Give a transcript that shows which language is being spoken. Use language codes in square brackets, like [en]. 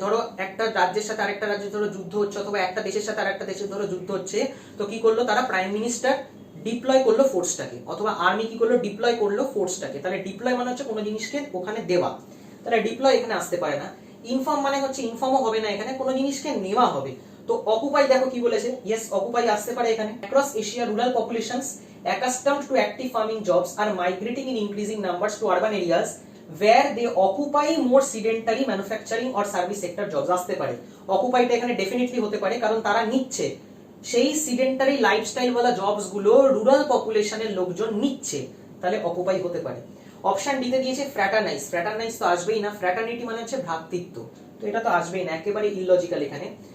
[bn] ধরো একটা রাজ্যের সাথে আরেকটা রাজ্যের ধরো যুদ্ধ হচ্ছে, অথবা একটা দেশের সাথে আরেকটা দেশের ধরো যুদ্ধ হচ্ছে, তো কি করলো তারা, প্রাইম মিনিস্টার ডিপ্লয় করলো ফোর্সটাকে, অথবা আর্মি কি করলো, ডিপ্লয় করলো ফোর্সটাকে। তাহলে ডিপ্লয় মানে হচ্ছে কোনো জিনিসকে ওখানে দেওয়া, তাহলে ডিপ্লয় এখানে আসতে পারে না। ইনফর্ম মানে হচ্ছে, ইনফর্মও হবে না, এখানে কোনো জিনিসকে নেওয়া হবে। তো অকুপাই দেখো কি বলেছে, ইয়েস অকুপাই আসতে পারে এখানে। [en] across Asia rural populations accustomed to active farming jobs are migrating in increasing numbers to urban areas where they occupy more sedentary manufacturing or service sector jobs, [bn] আসতে পারে। অকুপাইটা এখানে ডেফিনেটলি হতে পারে, কারণ তারা নিচ্ছে সেই সিডেন্টারি লাইফস্টাইল ওয়ালা জবস গুলো রুরাল পপুলেশনের লোকজন নিচ্ছে, তাহলে অকুপাই হতে পারে। অপশন ডি তে দিয়েছে ফ্র্যাটারনাইজ। ফ্র্যাটারনাইজ তো আসবেই না, ফ্র্যাটার্নিটি মানে হচ্ছে ভ্রাতৃত্ব, তো এটা তো আসবেই না, একেবারে ইললজিক্যাল এখানে।